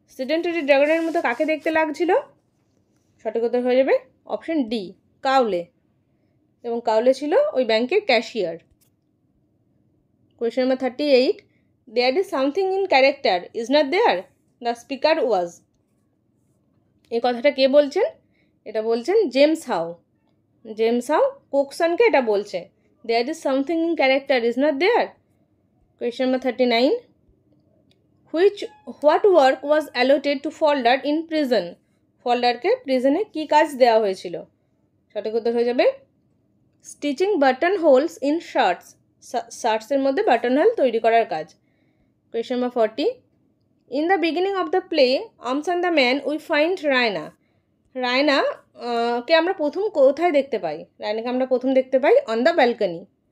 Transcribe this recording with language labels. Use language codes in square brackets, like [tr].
[bn] Sedentary ড্রাগনের মতো কাকে দেখতে লাগছিল, সঠিক উত্তর হয়ে যাবে অপশন ডি, কাউলে, এবং কাউলে ছিল ওই ব্যাংকের cashier. [en] Question number 38, there is something in character is not there, the speaker was. [bn] এই কথাটা কে বলছেন, এটা বলছেন জেমস হাউ। জেমস হাউ কোকসনকে এটা বলছে, [en] there is something in character is not there. Question number 39. What work was allotted to Folder in prison? [bn] ফল্ডারকে প্রিজনে কি কাজ দেওয়া হয়েছিল? সঠিক উত্তর হয়ে যাবে [en] stitching button holes in shirts, [bn] শার্টসের মধ্যে বাটন হোল তৈরি করার কাজ। [en] Question number 40. In the beginning of the play arms and the man we find Raina. [bn] Raina কে আমরা প্রথম কোথায় দেখতে পাই? রায়নাকে আমরা প্রথম দেখতে পাই [en] On the balcony.